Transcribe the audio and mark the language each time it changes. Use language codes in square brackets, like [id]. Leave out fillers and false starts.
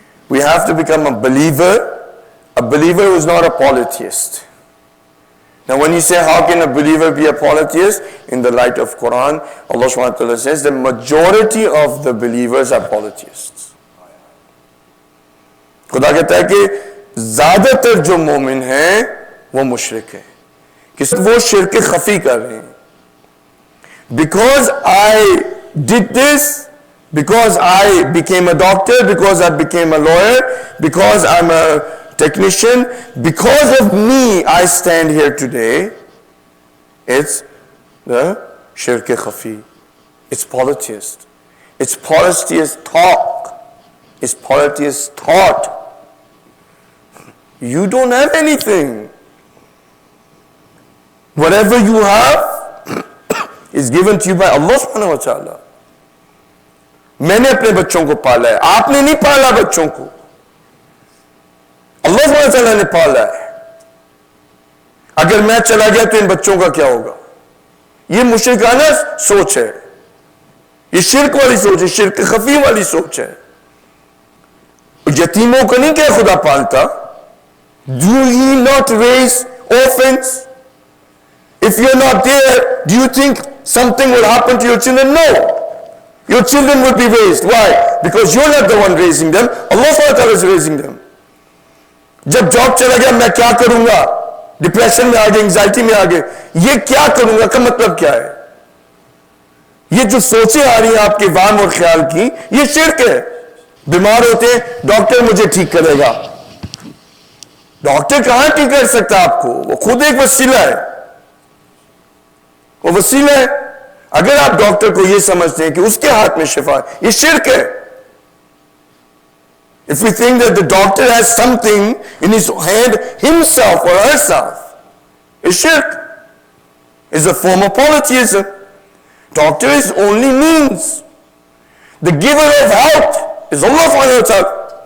[en] We have to become a believer who is not a polytheist. Now when you say how can a believer be a polytheist, in the light of Quran, Allah subhanahu wa ta'ala says the majority of the believers are polytheists. [hi] खुदा कहता है कि ज्यादातर जो मोमिन हैं वो मुशरिक है, कि वो शिरक खफी कर रहे हैं. [en] Because I did this, because I became a doctor, because I became a lawyer, because I'm a technician, because of me I stand here today, it's the shirk khafi. It's polytheist. It's polytheist talk. It's polytheist thought. You don't have anything. Whatever you have is given to you by Allah subhanahu wa ta'ala. [hi] मैंने अपने बच्चों को पाला है, आपने नहीं पाला बच्चों को, अल्लाह सुब्हानहू व तआला ने पाला है. अगर मैं चला गया तो इन बच्चों का क्या होगा? ये मुशरिकाना सोच है, ये शिरक वाली सोच है, शिरक खफी वाली सोच है. यतीमों को नहीं क्या खुदा पालता? [en] Do you not raise orphans? If you're not there, do you think something will happen to your children? No. Your children will be raised. Why? Because you're not the one raising them. Allah subhanahu wa ta'ala is raising them. [hi] जब job चला गया मैं क्या करूंगा, depression में आ गए, anxiety में आ गए, ये क्या करूंगा का मतलब क्या है? ये जो सोचें आ रही हैं आपके वाम और ख्याल की, ये शिरक है. बीमार होते हैं, डॉक्टर मुझे ठीक करेगा. डॉक्टर कहां ठीक कर सकता आपको? वो खुद एक वसीला है, वो वसीला है. अगर आप डॉक्टर को यह समझते हैं कि उसके हाथ में शिफा है, ये शिरक है. [en] If we think that the doctor has something in his hand himself or herself, it's shirk. It's a form of polytheism. Doctor is only means. The giver of health is Allah subhanahu wa ta'ala.